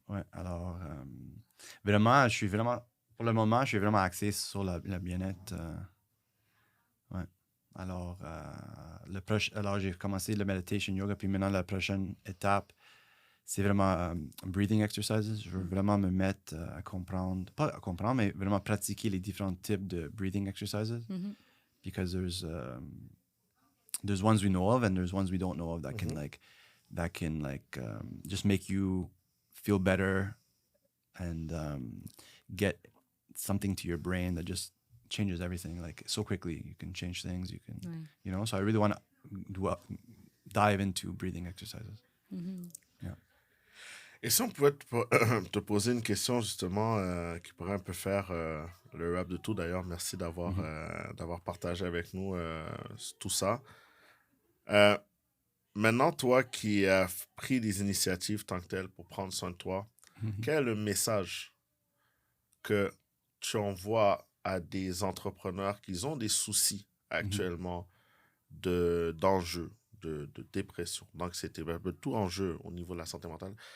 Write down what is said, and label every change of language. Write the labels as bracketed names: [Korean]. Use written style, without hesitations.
[French] Ouais, alors, vraiment, pour le moment, je suis vraiment axé sur le bien-être. Ouais. Alors, alors, j'ai commencé le meditation yoga, puis maintenant, la prochaine étape, c'est vraiment [English] breathing exercises. [French] Je veux vraiment me mettre à comprendre, pas à comprendre, mais vraiment pratiquer les différents types de [English] breathing exercises. Because there's ones we know of and there's ones we don't know of that can just make you feel better and get something to your brain that just changes everything like so quickly. You can change things. You can, you know. So I really want to dive into breathing exercises. Yeah. [French] Et si on pouvait te poser une question justement qui pourrait un peu faire le wrap de tout, d'ailleurs, merci d'avoir partagé avec nous tout ça. Maintenant, toi qui as pris des initiatives tant que telles pour prendre soin de toi, quel est le message que tu envoies à des entrepreneurs qui ont des soucis actuellement d'enjeux, de dépression, d'anxiété, tout enjeu au niveau de la santé mentale?